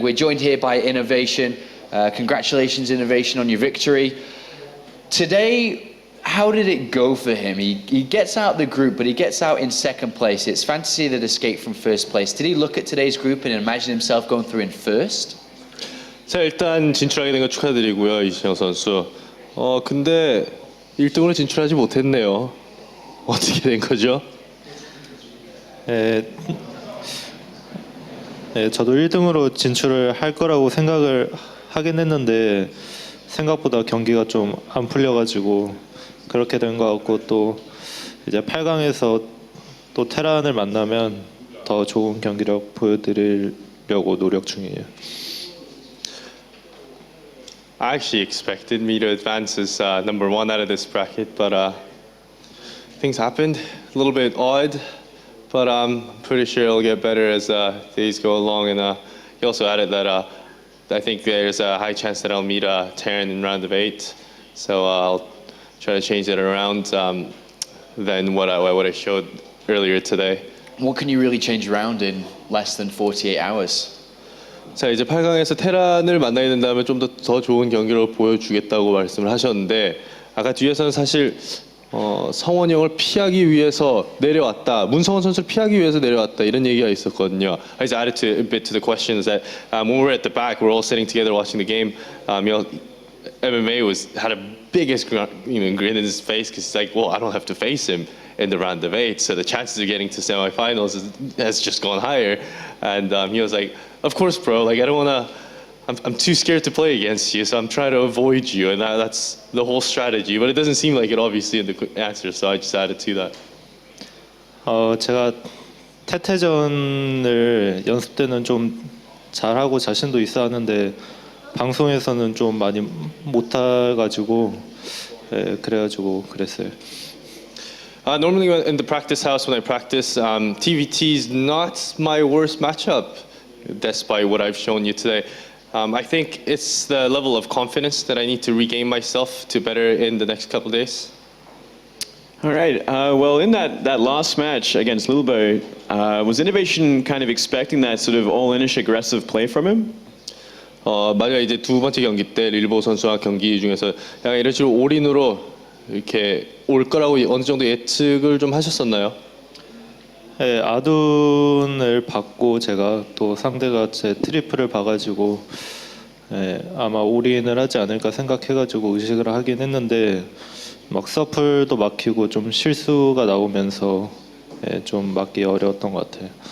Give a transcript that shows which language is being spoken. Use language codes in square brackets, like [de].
[en] We're joined here by Innovation. Congratulations, Innovation, on your victory. Today, how did it go for him? He gets out the group, but he gets out in second place. It's Fantasy that escaped from first place. Did he look at today's group and imagine himself going through in first? [ko] 자, 일단 진출하게 된 거 축하드리고요, 이신영 선수. 근데 1등으로 진출하지 못했네요. 어떻게 된 거죠? 저도 1등으로 진출을 할 거라고 생각을 하긴 했는데 생각보다 경기가 좀 안 풀려가지고 그렇게 된 것 같고, 또 이제 8강에서 또 테란을 만나면 더 좋은 경기력 보여드리려고 노력 중이에요. [en] I actually expected me to advance as number 1 out of this bracket, but things happened a little bit odd. But I'm pretty sure it'll get better as days go along. And he also added that I think there's a high chance that I'll meet Terran in round of 8. So I'll try to change it around than what I showed earlier today. What can you really change around in less than 48 hours? [ko] 자, 이제 8강에서 테란을 만나야 된다면 좀 더 좋은 경기를 보여주겠다고 말씀을 하셨는데, 아까 뒤에서는 사실 성원이 형을 피하기 위해서 내려왔다, 문성원 선수를 피하기 위해서 내려왔다, 이런 얘기가 있었거든요. [en] I just added a bit to the questions that when we were at the back, we're all sitting together watching the game. MMA had a biggest grin in his face because he's like, well, I don't have to face him. in the round of 8, so the chances of getting to semifinals has just gone higher. And he was like, "Of course, bro. Like I don't wanna. I'm too scared to play against you, so I'm trying to avoid you." And that's the whole strategy. But it doesn't seem like it, obviously, in the answer. So I just added to that. [ko] 제가 태태전을 연습 때는 좀 잘하고 자신도 있어 하는데 방송에서는 좀 많이 못해가지고 그래가지고 그랬어요. [en] Normally in the practice house when I practice, TVT is not my worst matchup, despite what I've shown you today. I think it's the level of confidence that I need to regain myself to better in the next couple of days. All right. Well, in that last match against Lilbow, was Innovation kind of expecting that sort of all-inish aggressive play from him? [ko] 만약 이제 두 번째 경기 때 릴보우 선수와 경기 중에서 약간 이런 식으로 올인으로 이렇게 올 거라고 어느 정도 예측을 좀 하셨었나요? 네, 아둔을 받고 제가 또 상대가 제 트리플을 봐가지고 아마 올인을 하지 않을까 생각해가지고 의식을 하긴 했는데 막 서플도 막히고 좀 실수가 나오면서 좀 막기 어려웠던 것 같아요.